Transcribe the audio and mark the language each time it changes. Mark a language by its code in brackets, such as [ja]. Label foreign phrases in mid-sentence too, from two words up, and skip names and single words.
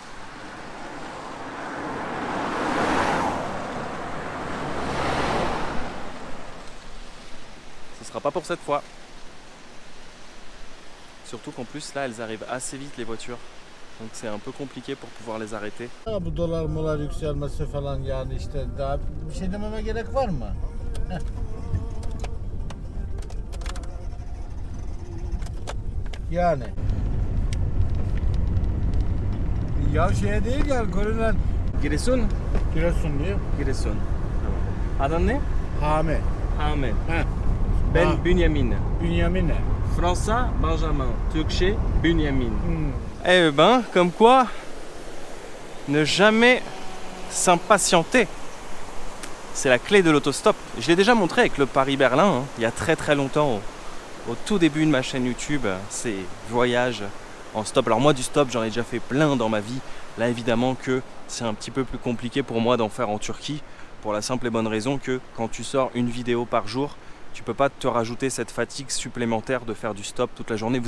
[fr] Ce sera pas pour cette fois. Surtout qu'en plus là elles arrivent assez vite les voitures. Donc c'est un peu compliqué pour pouvoir les arrêter. [tr] Bu dolar molar yükselmesi falan yani işte daha bir şey dememe gerek var mı? Yani. Ya şeye değil yani görünen Giresun? Giresun diyor. Giresun. Tamam. Adın ne? Hame. Ahmet. Heh. Ben Ha. Bünyamin. Bünyamin ne? François Benjamin. Türkçe Bünyamin. Eh ben, [fr] comme quoi, ne jamais s'impatienter. C'est la clé de l'autostop. Je l'ai déjà montré avec le Paris-Berlin, hein, il y a très longtemps, au tout début de ma chaîne YouTube, ces voyages en stop. Alors moi, du stop, j'en ai déjà fait plein dans ma vie. Là, évidemment que c'est un petit peu plus compliqué pour moi d'en faire en Turquie, pour la simple et bonne raison que quand tu sors une vidéo par jour, tu peux pas te rajouter cette fatigue supplémentaire de faire du stop toute la journée.